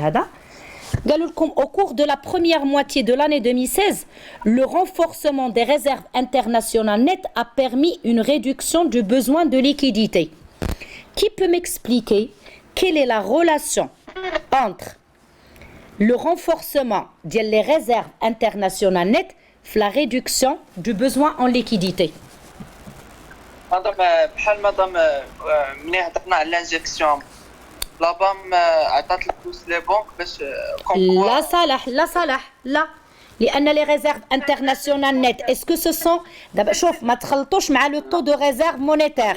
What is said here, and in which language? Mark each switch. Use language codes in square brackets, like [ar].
[fr] Au cours de la première moitié de l'année 2016, le renforcement des réserves internationales nettes a permis une réduction du besoin de liquidité. Qui peut m'expliquer quelle est la relation entre le renforcement des réserves internationales nettes et la réduction du besoin en liquidité? [ar] Madame, منين هضرنا على [fr] l'injection la BAM [ar] عطات الفلوس لي بنك باش لا صالح لا لأن [fr] les réserves internationales nettes, est-ce que ce sont [ar] دابا شوف ما تخلطوش مع [fr] le taux de réserve monétaire.